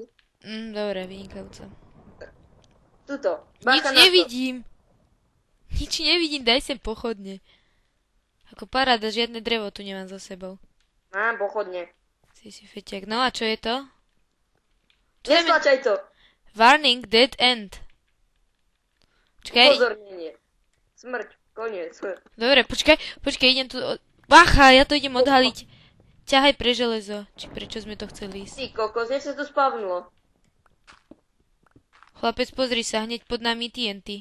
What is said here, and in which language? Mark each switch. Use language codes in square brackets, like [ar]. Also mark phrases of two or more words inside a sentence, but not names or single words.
[sk] Dobre, vynikajúco. Tuto. Nič Bacha na to. nevidím, daj sem pochodne. Ako paráda, žiadne drevo tu nemám za sebou. Mám pochodne. Si feťák. No a čo je to? Neslačaj to. [en] Warning, dead end. [sk] Počkaj. Upozornenie. Smrť, koniec. Dobre, počkaj, idem tu... Bacha, ja to idem odhaliť. Ťahaj pre železo. Či prečo sme to chceli ísť? Ty kokos, nech sa to spavnulo. Chlapec, pozri sa, hneď pod nami TNT.